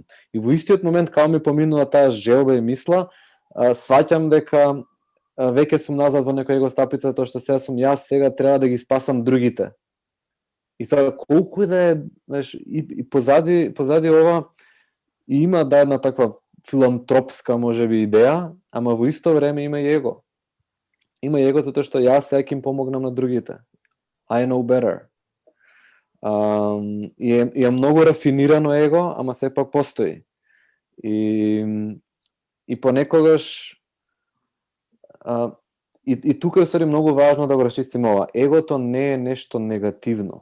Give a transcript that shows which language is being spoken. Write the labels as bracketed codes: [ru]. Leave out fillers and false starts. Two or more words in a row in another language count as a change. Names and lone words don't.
[mk] И во истиот момент, као ми поминува таа желба и мисла, сваќам дека веќе сум назад во некоја его стапица, тоа што сега сум јас, сега треба да ги спасам другите. И тоа колку да е, знаеш, и позади ова и има една таква филантропска можеби идеја, ама во исто време има и его. Има и егото тоа што јас сега ќе им помогнам на другите. [en] I know better. [mk] И е многу рафинирано его, ама сепак постои. И понекогаш и тука е многу важно да го расчистиме ова. Егото не е нешто негативно.